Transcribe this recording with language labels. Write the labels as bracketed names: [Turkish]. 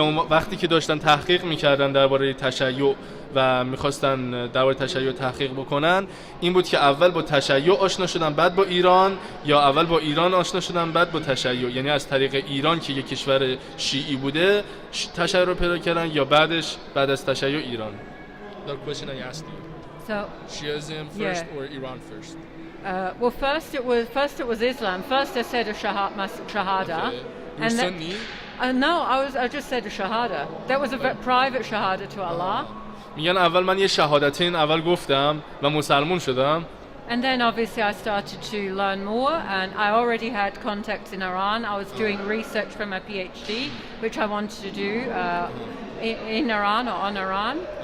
[Persian] وقتی که داشتن تحقیق میکردن درباره تشیع و میخواستن درباره تشیع تحقیق بکنن، این بود که اول با تشیع آشنا شدن بعد با ایران، یا اول با ایران آشنا شدن بعد با تشیع، یعنی از طریق ایران که یک کشور شیعی بوده تشیع رو پیدا کردن، یا بعد از تشیع ایران. [English] The question I asked you. So Shiism first or Iran first? Well, first it was Islam. First I said a shahada. Okay. You're Sunni? No, I just said a shahada. That was a private shahada to Allah. [Persian] میگن اول من یه شهادتین اول گفتم و مسلمان شدم. [English] And then obviously I started to learn more, and I already had contacts in Iran. I was doing research for my PhD, which I wanted to do in Iran or on Iran.